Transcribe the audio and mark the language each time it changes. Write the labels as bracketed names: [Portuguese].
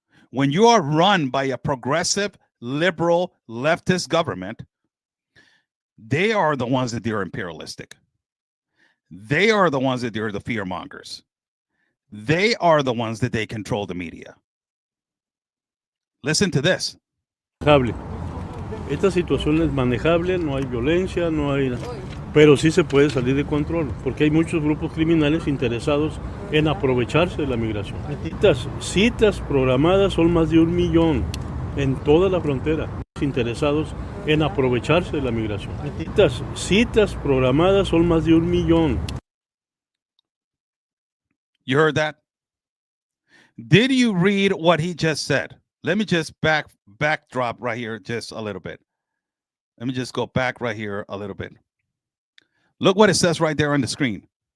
[English] When you are run by a progressive, liberal, leftist government, they are the ones that they're imperialistic. They are the ones that they're the fear mongers. They are the ones that they control the media. Listen to this. [Spanish] Esta situación es manejable, no hay violencia, no hay... Pero sí se puede salir de control, porque hay muchos grupos criminales interesados en aprovecharse de la migración. Citas programadas son más de 1 millón en toda la frontera, interesados en aprovecharse de la migración. Citas programadas son más de 1 millón. [English] You heard that? Did you read what he just said? Let me just backdrop right here just a little bit. Let me just go back right here a little bit. Look what it says right there on the screen.